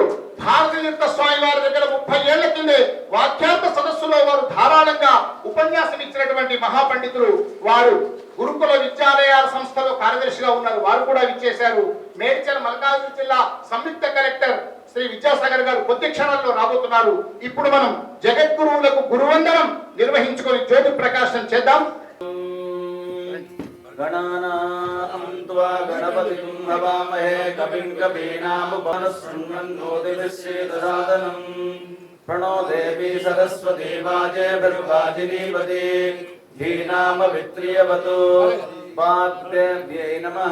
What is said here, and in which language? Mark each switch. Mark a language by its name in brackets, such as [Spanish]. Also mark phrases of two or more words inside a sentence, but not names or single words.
[Telugu] భారతీర్థ స్వామి వారి దగ్గర 30 ఏళ్ల కిందే వాక్యార్థ సదస్సులో వారు ధారాళంగా ఉపన్యాసం ఇచ్చినటువంటి మహాపండితులు. వారు గురుకుల విద్యాలయాల సంస్థలో కార్యదర్శిగా ఉన్నారు. వారు కూడా విచ్చేశారు. మేడ్చల్ మల్కాజ్గిరి జిల్లా సంయుక్త కలెక్టర్ శ్రీ విద్యాసాగర్ గారు కొద్ది క్షణాల్లో రాబోతున్నారు. ఇప్పుడు మనం జగద్గురువులకు గురువందనం నిర్వహించుకొని జ్యోతి ప్రకాశం చేద్దాం. [Sanskrit] गणानां त्वा गणपतिं हवामहे कविं कवीनामुपमश्रृण्वन्नोतिभिश्चेदसादनं प्रणो देवी सरस्वती वाजेभिर्वाजिनीवती धीनामवित्रियवतु वाग्देव्यै नमः।